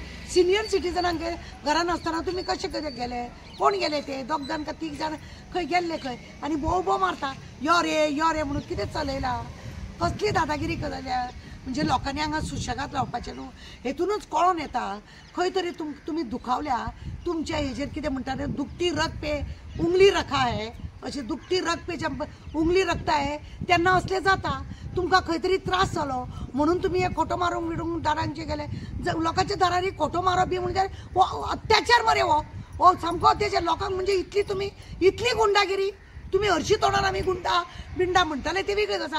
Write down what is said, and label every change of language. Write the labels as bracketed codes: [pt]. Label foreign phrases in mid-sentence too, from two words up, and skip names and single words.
[kok] सिनियर सिटीजनांक घरान आसतना तुमी कशे कशे गेले कोण गेले ते 2 जाण का 3 जाण खंय गेल्ले खंय आनी भोव मारता यो रे म्हणून कितें चलयला कसली दादागिरी जाल्या म्हणजे लोकांनी हांगा सुशेगाद रावपाचें न्हू हेतूनच कळोन येता खंय तरी तुमी दुखावल्या तुमच्या हेजेर कितें म्हणटा ते [hi] दुखती रग पे उंगली रखा है [kok] अशें [hi] दुखती रग पे उंगली रखता है [kok] तेन्ना असलें जाता. तुमकां खंय तरी त्रास जालो म्हणून तुमी हे खोटो मारूंक बिडूंक दारांचे गेले लोकांच्या दारांनी खोटो मारप बी म्हणजे हो अत्याचार मरे हो सामको अत्याचार लोकांक म्हणजे इतली गुंडागिरी. तुम्ही हरशी तोंडान आमी बिंडा म्हणटाले ते वेगळेच आसा.